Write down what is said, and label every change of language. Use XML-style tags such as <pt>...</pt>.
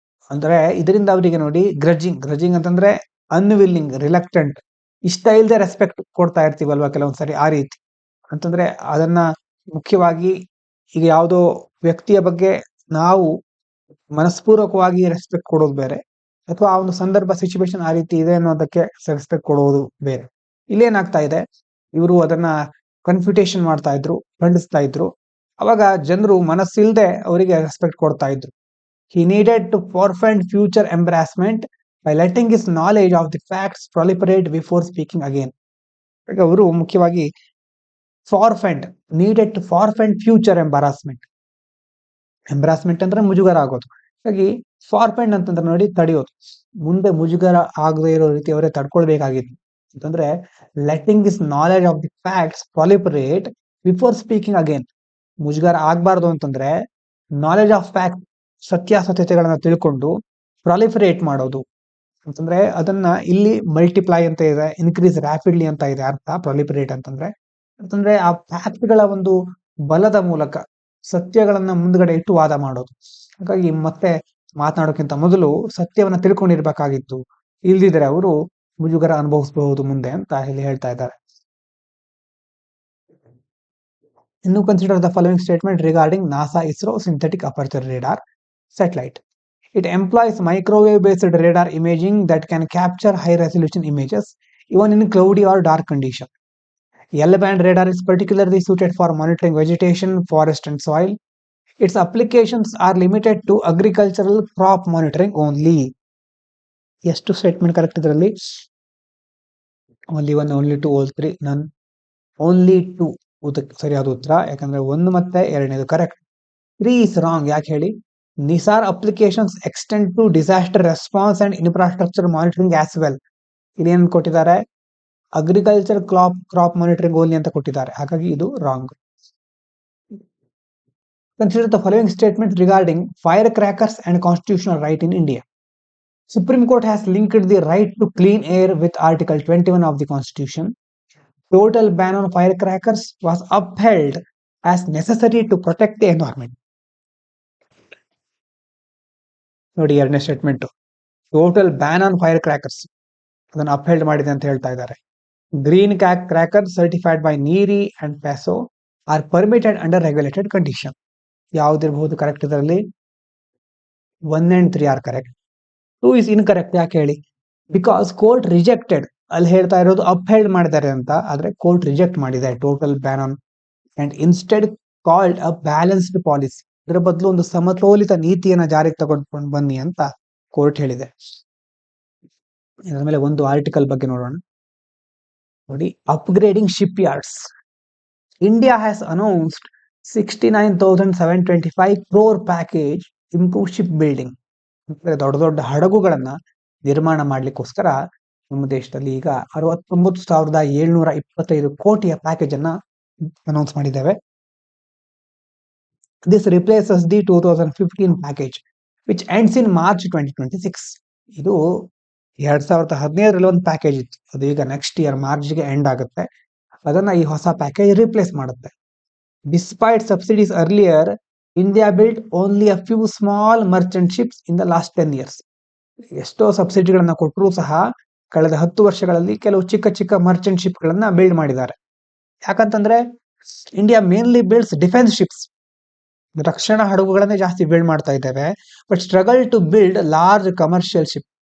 <kn>ಅಂದ್ರೆ ಇದರಿಂದ ಅವರಿಗೆ ನೋಡಿ, ಗ್ರಡ್ಜಿಂಗ್ ಅಂತಂದ್ರೆ ಅನ್ವಿಲ್ಲಿಂಗ್, ರಿಲಕ್ಟೆಂಟ್, ಇಷ್ಟ ಇಲ್ಲದೆ ರೆಸ್ಪೆಕ್ಟ್ ಕೊಡ್ತಾ ಇರ್ತೀವಲ್ವಾ ಕೆಲವೊಂದ್ಸರಿ, ಆ ರೀತಿ ಅಂತಂದ್ರೆ ಅದನ್ನ ಮುಖ್ಯವಾಗಿ ಈಗ ಯಾವುದೋ ವ್ಯಕ್ತಿಯ ಬಗ್ಗೆ ನಾವು ಮನಸ್ಪೂರ್ವಕವಾಗಿ ರೆಸ್ಪೆಕ್ಟ್ ಕೊಡೋದು ಬೇರೆ, ಅಥವಾ ಆ ಒಂದು ಸಂದರ್ಭ ಸಿಚುವೇಶನ್ ಆ ರೀತಿ ಇದೆ ಅನ್ನೋದಕ್ಕೆ ರೆಸ್ಪೆಕ್ಟ್ ಕೊಡೋದು ಬೇರೆ. ಇಲ್ಲೇನಾಗ್ತಾ ಇದೆ, ಇವರು ಅದನ್ನ ಕನ್ಫ್ಯೂಟೇಷನ್ ಮಾಡ್ತಾ ಇದ್ರು, ಖಂಡಿಸ್ತಾ ಇದ್ರು. ಅವಾಗ ಜನರು ಮನಸ್ಸಿಲ್ದೆ ಅವರಿಗೆ ರೆಸ್ಪೆಕ್ಟ್ ಕೊಡ್ತಾ ಇದ್ರು.</kn> <en>He needed to forfend future embarrassment by letting his knowledge of the facts proliferate before speaking again.</en> <kn>ಅವರು ಮುಖ್ಯವಾಗಿ</kn> <en>needed to forfend future embarrassment</en> <kn>ಅಂದ್ರೆ ಮುಜುಗರ ಆಗೋದು. ಹಾಗಾಗಿ ಫಾರ್ಫೆಂಡ್ ಅಂತಂದ್ರೆ ನೋಡಿ, ತಡೆಯೋದು, ಮುಂದೆ ಮುಜುಗರ ಆಗದೆ ಇರೋ ರೀತಿ ಅವರೇ ತಡ್ಕೊಳ್ಬೇಕಾಗಿತ್ತು.</kn> <en>ಅಂತಂದ್ರೆ letting this knowledge of the facts proliferate before speaking again.</en> <kn>ಮುಜುಗರ ಆಗ್ಬಾರ್ದು ಅಂತಂದ್ರೆ ನಾಲೆಜ್ ಆಫ್ ಫ್ಯಾಕ್ಟ್, ಸತ್ಯಾಸತ್ಯತೆಗಳನ್ನ ತಿಳ್ಕೊಂಡು ಪ್ರಾಲಿಫರೇಟ್ ಮಾಡೋದು ಅಂತಂದ್ರೆ ಅದನ್ನ ಇಲ್ಲಿ ಮಲ್ಟಿಪ್ಲೈ ಅಂತ ಇದೆ, ಇನ್ಕ್ರೀಸ್ ರ್ಯಾಪಿಡ್ಲಿ ಅಂತ ಇದೆ ಅರ್ಥ. ಪ್ರಾಲಿಫರೇಟ್ ಅಂತಂದ್ರೆ ಆ ಫ್ಯಾಕ್ಟ್ಗಳ ಒಂದು ಬಲದ ಮೂಲಕ ಸತ್ಯಗಳನ್ನ ಮುಂದ್ಗಡೆ ಇಟ್ಟು ವಾದ ಮಾಡೋದು. ಹಾಗಾಗಿ ಮತ್ತೆ ಮಾತನಾಡೋಕ್ಕಿಂತ ಮೊದಲು ಸತ್ಯವನ್ನ ತಿಳ್ಕೊಂಡಿರ್ಬೇಕಾಗಿತ್ತು, ಇಲ್ದಿದ್ರೆ ಅವರು ಮುಜುಗರ ಅನುಭವಿಸಬಹುದು ಮುಂದೆ ಅಂತ ಇಲ್ಲಿ ಹೇಳ್ತಾ ಇದ್ದಾರೆ.</kn> <en>ಇನ್ನು consider the following statement regarding NASA ISRO synthetic aperture radar satellite. It employs microwave-based radar imaging that can capture high-resolution images even in cloudy or dark condition. L-band radar is particularly suited for monitoring vegetation, forest and soil. Its applications are limited to agricultural crop monitoring only.</en> <kn>ಎಷ್ಟು statement correct ಇದರಲ್ಲಿ?</kn> <en>Only one, only two, all three, none.</en> <kn>Only to ಸರಿಯಾದ ಉತ್ತರ, ಯಾಕಂದ್ರೆ 1 ಮತ್ತೆ 2ನೇದು correct. 3 is wrong. ಯಾಕೆ ಹೇಳಿ?</kn> <en>NISAR applications extend to disaster response and infrastructure monitoring as well.</en> <kn>ಇದೇನು ಕೊಟ್ಟಿದ್ದಾರೆ? ಅಗ್ರಿಕಲ್ಚರ್ ಕ್ರಾಪ್ ಮಾನಿಟರಿಂಗ್ ಓನ್ಲಿ ಅಂತ ಕೊಟ್ಟಿದ್ದಾರೆ. ಹಾಗಾಗಿ ಇದು wrong.</kn> <en>Consider the following statement regarding firecrackers and constitutional right in India. Supreme Court has linked the right to clean air with Article 21 of the Constitution. Total ban on firecrackers was upheld as necessary to protect the environment.</en> <kn>ನೋಡಿ, 2ನೇ statement,</kn> <en>total ban on fire crackers</en> <kn>ಅದನ್ನು upheld ಮಾಡಿದೆ ಅಂತ ಹೇಳ್ತಾ ಇದ್ದಾರೆ.</kn> <en>Green cracker certified by NEERI and PESO are permitted under regulated condition.</en> <kn>ಯಾವ್ದಿರಬಹುದು correct?</kn> <en>ಇದರಲ್ಲಿ 1 and 3 are correct. 2 is incorrect.</en> <kn>ಯಾಕೆ ಹೇಳಿ?</kn> <en>Because court rejected.</en> <kn>ಅಲ್ಲಿ ಹೇಳ್ತಾ ಇರೋದು ಅಪ್ಹೆಲ್ಡ್ ಮಾಡಿದ್ದಾರೆ ಅಂತ, ಆದ್ರೆ ಕೋರ್ಟ್ ರಿಜೆಕ್ಟ್ ಮಾಡಿದೆ</kn> <en>Total ban on and instead called a balanced policy.</en> <kn>ಇದರ ಬದಲು ಒಂದು ಸಮತೋಲಿತ ನೀತಿಯನ್ನ ಜಾರಿಗೆ ತಗೊಂಡು ಬನ್ನಿ ಅಂತ ಕೋರ್ಟ್ ಹೇಳಿದೆ. ಇದರ ಮೇಲೆ ಒಂದು ಆರ್ಟಿಕಲ್ ಬಗ್ಗೆ ನೋಡೋಣ. ನೋಡಿ,</kn> <en>Upgrading shipyards. India has announced 69,725 crore package improve shipbuilding.</en> <kn>ದೊಡ್ಡ ದೊಡ್ಡ ಹಡಗುಗಳನ್ನ ನಿರ್ಮಾಣ ಮಾಡ್ಲಿಕ್ಕೋಸ್ಕರ ನಮ್ಮ ದೇಶದಲ್ಲಿ ಈಗ 69,725 ಕೋಟಿಯ ಪ್ಯಾಕೇಜ್ ಅನ್ನ ಅನೌನ್ಸ್ ಮಾಡಿದ್ದೇವೆ.</kn> <en>This replaces the 2015 package, which ends in March 2026.</en> <kn>ಇದು 2015ರಲ್ಲಿ ಒಂದು ಪ್ಯಾಕೇಜ್ ಇತ್ತು, ಅದು ಈಗ ನೆಕ್ಸ್ಟ್ ಇಯರ್ ಮಾರ್ಚ್ಗೆ ಎಂಡ್ ಆಗುತ್ತೆ. ಅದನ್ನ ಈ ಹೊಸ ಪ್ಯಾಕೇಜ್ ರಿಪ್ಲೇಸ್ ಮಾಡುತ್ತೆ.</kn> <en>Despite subsidies earlier, India built only a few small merchant ships in the last 10 years.</en> <kn>ಎಷ್ಟೋ ಸಬ್ಸಿಡಿಗಳನ್ನ ಕೊಟ್ಟರೂ ಸಹ ಕಳೆದ 10 ವರ್ಷಗಳಲ್ಲಿ ಕೆಲವು ಚಿಕ್ಕ ಚಿಕ್ಕ ಮರ್ಚೆಂಟ್ ಶಿಪ್ ಗಳನ್ನ ಬಿಲ್ಡ್ ಮಾಡಿದ್ದಾರೆ.</kn> <en>ಯಾಕಂತಂದ್ರೆ India mainly builds defence ships.</en> <kn>ರಕ್ಷಣಾ ಹಡಗುಗಳನ್ನೇ ಜಾಸ್ತಿ ಬಿಲ್ಡ್ ಮಾಡ್ತಾ ಇದ್ದೇವೆ.</kn> <en>But struggle to build large commercial ship.</en>